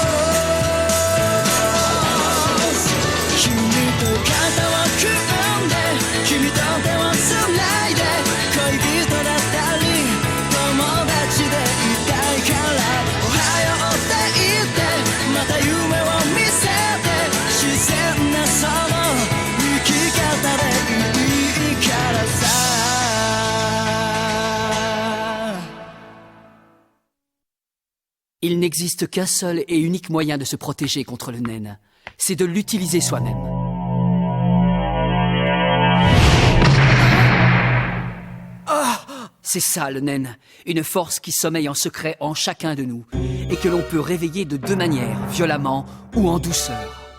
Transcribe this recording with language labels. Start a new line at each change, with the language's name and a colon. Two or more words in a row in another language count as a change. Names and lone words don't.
Japanese: 君と肩を組んで君と手をつないで恋人だったり友達でいたいからおはようって言ってまた夢を見せて自然なその生き方でいいからさ
French: Il n'existe qu'un seul et unique moyen de se protéger contre le naine. C'est de l'utiliser soi-même. C'est ça le naine, une force qui sommeille en secret en chacun de nous et que l'on peut réveiller de deux manières, violemment ou en douceur.